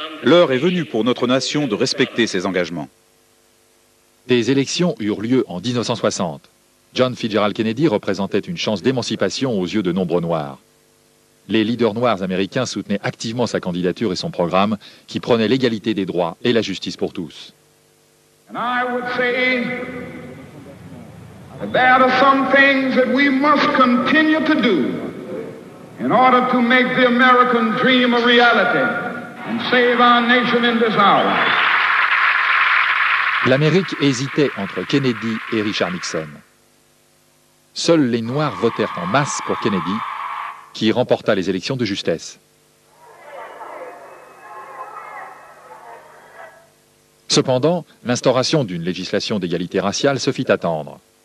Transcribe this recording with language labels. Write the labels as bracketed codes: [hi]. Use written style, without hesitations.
[fr] L'heure est venue pour notre nation de respecter ses engagements. Des élections eurent lieu en 1960. John Fitzgerald Kennedy représentait une chance d'émancipation aux yeux de nombreux Noirs. Les leaders noirs américains soutenaient activement sa candidature et son programme qui prônait l'égalité des droits et la justice pour tous. [en] And I would say that there are some things that we must continue to do in order to make the American dream a reality and save our nation in this hour. [fr] L'Amérique hésitait entre Kennedy et Richard Nixon. Seuls les Noirs votèrent en masse pour Kennedy, qui remporta les élections de justesse. Cependant, l'instauration d'une législation d'égalité raciale se fit attendre.